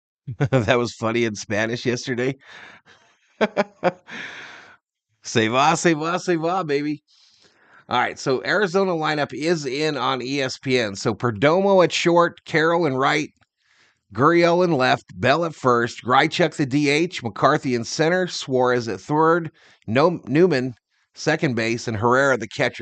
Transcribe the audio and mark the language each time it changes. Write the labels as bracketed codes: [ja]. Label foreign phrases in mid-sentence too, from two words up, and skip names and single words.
[en] That was funny in Spanish yesterday. [es] Se va, se va, se va, [en] baby. All right, so Arizona lineup is in on ESPN. So Perdomo at short, Carroll in right, Gurriel in left, Bell at first, Grichuk the DH, McCarthy in center, Suarez at third, Newman second base, and Herrera the catcher.